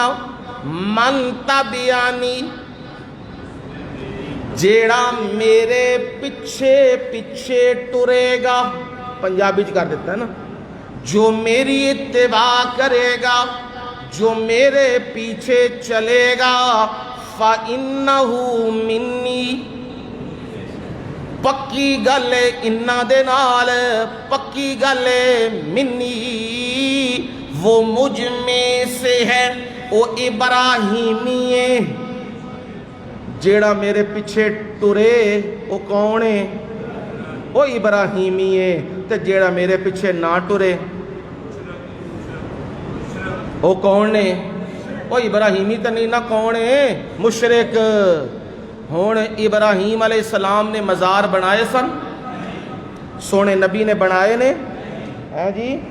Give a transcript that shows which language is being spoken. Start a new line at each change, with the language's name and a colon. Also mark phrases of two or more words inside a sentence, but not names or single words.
Arabic: من تبعنی
Punjabi: جیڑا میرے پیچھے پیچھے ٹرے گا.
Urdu: پنجابی کر دیتا ہے نا, جو میری اتباع کرے گا, جو میرے پیچھے چلے گا.
Arabic: فَإِنَّهُ مِنِّي.
Punjabi: پکی گل انہاں دے نال, پکی گل منی
Urdu: وہ مجھ میں سے ہے. وہ ابراہیمی ہے.
Punjabi: جیڑا میرے پیچھے ٹرے وہ کون ہے؟
Urdu: وہ ابراہیمی ہے.
Punjabi: تے جیڑا میرے پیچھے نہ ٹرے وہ کون ہے؟ وہ ابراہیمی تے نہیں نہ کون ہے؟ مشرک. ہون ابراہیم علیہ السلام نے مزار بنائے سن, سونے نبی نے بنائے نے.